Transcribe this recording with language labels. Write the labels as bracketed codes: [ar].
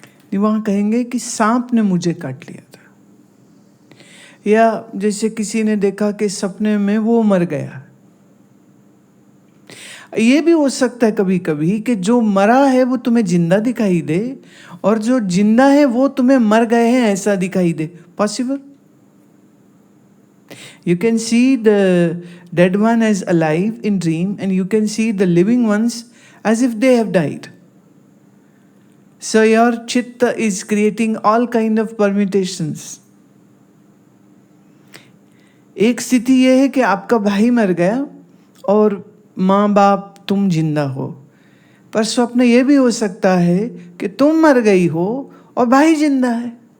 [hi] नहीं, वहाँ कहेंगे कि सांप ने मुझे काट लिया था। या जैसे किसी ने देखा कि सपने में वो मर गया। ये भी हो सकता है कभी कभी कि जो मरा है वो तुम्हें जिंदा दिखाई दे और जो जिंदा है वो तुम्हें मर गए हैं ऐसा दिखाई दे। [en] Possible? You can see the dead one as alive in dream and you can see the living ones as if they have died. So your chitta is creating all kind of permutations. [hi] एक स्थिति यह है कि आपका भाई मर गया और माँ बाप तुम जिंदा हो, पर स्वप्न यह भी हो सकता है कि तुम मर गई हो और भाई जिंदा है।